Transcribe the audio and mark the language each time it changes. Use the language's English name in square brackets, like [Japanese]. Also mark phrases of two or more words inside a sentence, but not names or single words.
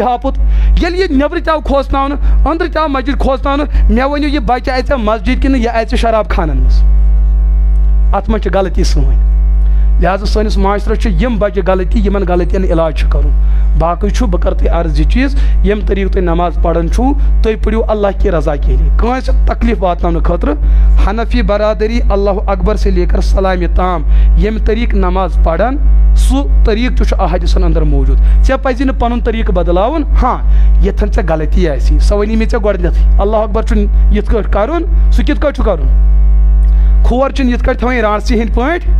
[Kashmiri] ہاپُت ییٚلہِ یہِ نیبرٕ تہِ آو کھوژناونہٕ أنٛدرٕ تہِ آو مسجد کھوژناونہٕ مےٚ ؤنِو یہِ بچہِ اَژِ مسجد کِنہٕ یہِ اَژِ شراب خانن منٛز اتھ منٛز چھِ غلطی سٲنۍ لہٰذا سٲنِس معاشرس چھِ یِم بجہِ غلطی یِمن غلطین علاج چھُ کرُن باقٕے چھُ بہٕ کرٕ تۄہہِ عرض یہِ چیٖز ییٚمہِ طریٖقہٕ تُہۍ نماز پران چھُو تُہۍ پٔرِو [Urdu] اللہ کی رضا کے لیے [Kashmiri] کٲنٛسہِ تکلیٖف واتناونہٕ خٲطرٕ حنفی برادری [Urdu] اللہ اکبر سے لے کر [Kashmiri] سلامہِ تام ییٚمہِ طریٖقہٕ نماز پران سُہ طریٖقہٕ تہِ چھُ احادیثن اندر موٗجوٗد ژےٚ پزی نہٕ پنُن طریٖقہٕ بدلاوُن ہاں ییٚتھن ژےٚ غلطی آسی سۄ ؤنی مےٚ ژےٚ گۄڈنیتھٕے اللہ اکبر چھُ یِتھ کٲٹھۍ کرُن سُہ کِتھ کٲٹھۍ چھُ کرُن کھور چھُنہٕ یِتھ کٲٹھۍ تھاوٕنۍ رانٛژی ہٕنٛدۍ پٲٹھۍ